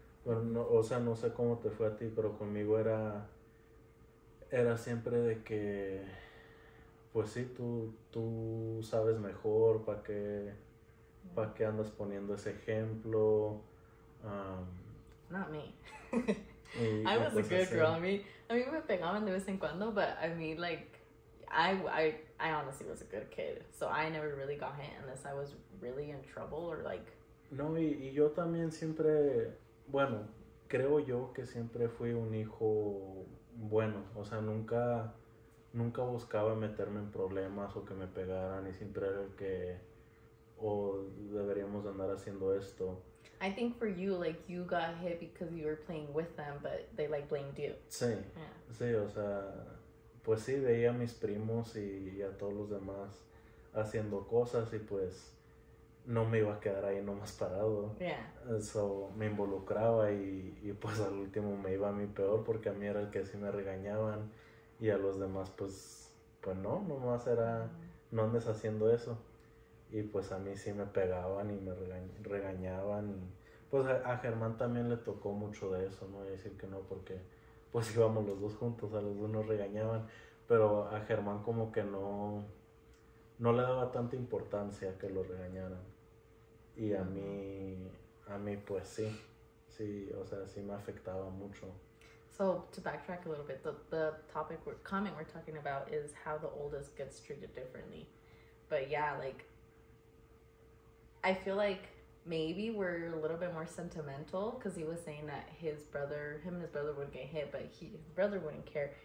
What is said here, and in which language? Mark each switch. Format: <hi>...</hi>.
<es>Bueno, no sé cómo te fue a ti, pero conmigo era siempre de que, pues sí, tú sabes mejor, ¿para qué andas poniendo ese ejemplo?</es> <en>Not me. I was a good girl. I mean</en> <es>me pegaban de vez en cuando,</es> <en>but I mean, like, I honestly was a good kid, so I never really got hit unless I was really in trouble or like.</en> <es>No, y yo también siempre, bueno, creo yo que siempre fui un hijo bueno, o sea, nunca buscaba meterme en problemas o que me pegaran, y siempre era el que, deberíamos andar haciendo esto.</es> <en>I think for you, like, you got hit because you were playing with them, but they, like, blamed you.</en> <es>Sí,</es> <en>yeah.</en> <es>Sí, o sea, pues sí, veía a mis primos y a todos los demás haciendo cosas y pues no me iba a quedar ahí nomás parado.</es> <en>Yeah. So,</en> <es>me involucraba y pues al último me iba a mí peor, porque a mí era el que sí me regañaban y a los demás pues no, nomás era, no andes haciendo eso. Y pues a mí sí me pegaban y me regañaban, y pues a Germán también le tocó mucho de eso, no voy a decir que no, porque pues íbamos los dos juntos, a los dos nos regañaban, pero a Germán como que no le daba tanta importancia que lo regañaran, y a mí pues sí sí, o sea, sí me afectaba mucho.</es> <en>So to backtrack a little bit, the comment we're talking about is how the oldest gets treated differently. But yeah, like, I feel like maybe we're a little bit more sentimental, because he was saying that him and his brother would get hit, but his brother wouldn't care.</en>